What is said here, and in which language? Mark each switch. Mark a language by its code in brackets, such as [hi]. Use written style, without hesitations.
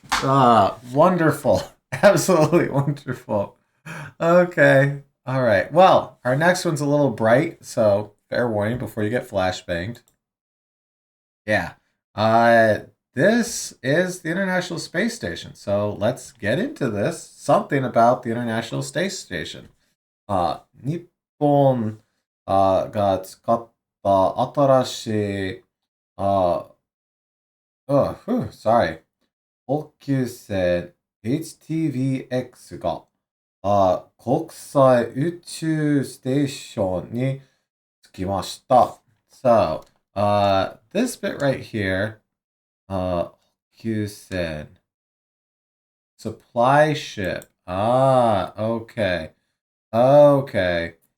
[en] Wonderful. Absolutely wonderful. Okay. All right. Well, our next one's a little bright, so fair warning before you get flashbanged. Yeah. This is the International Space Station. So let's get into this. Something about the International Space Station. [ja] 日本が使った新しい [en] sorry [ja] 補給船 HTVX が国際宇宙ステーションに着きました。 [en] So, this bit right here, 補給船 supply ship. Okay. Okay.